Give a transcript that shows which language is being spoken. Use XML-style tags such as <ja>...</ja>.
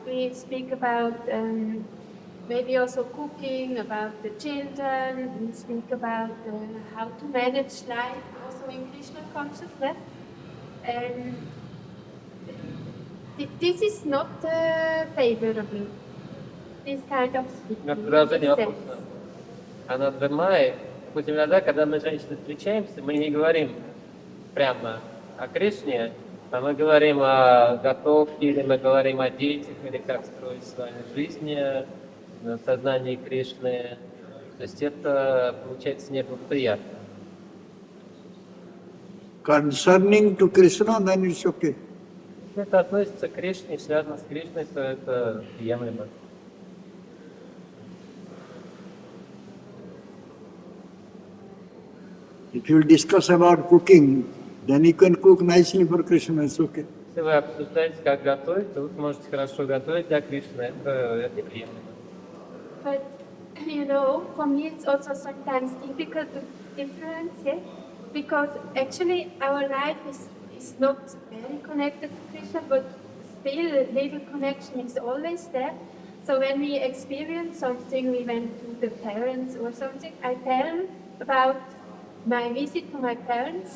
<en>We speak about maybe also cooking, about the children. We speak about how to manage life, also in Krishna consciousness. And this is not favorable. This kind of speaking.</en> <ru>Но продолжение вопроса. Ананда Май, допустим, иногда, когда мы с женщиной встречаемся, мы не говорим прямо о Кришне, а мы говорим о готовке, или мы говорим о детях, или как строить свою жизнь в сознании Кришны. То есть это получается неблагоприятно.</ru> <en>Concerning to Krishna, then it's okay.</en> <ru>Если это относится к Кришне, связано с Кришной, то это приемлемо.</ru> <en>If you discuss about cooking, then you can cook nicely for Krishna, it's okay.</en> <ru>Если вы обсуждаете, как готовить, то вы сможете хорошо готовить для Кришны, это приемлемо.</ru> <en>But for me it's also sometimes difficult to differentiate, because actually our life is not very connected to Krishna, but still a little connection is always there. So when we experience something, we went to the parents or something, I tell them about my visit to my parents.</en>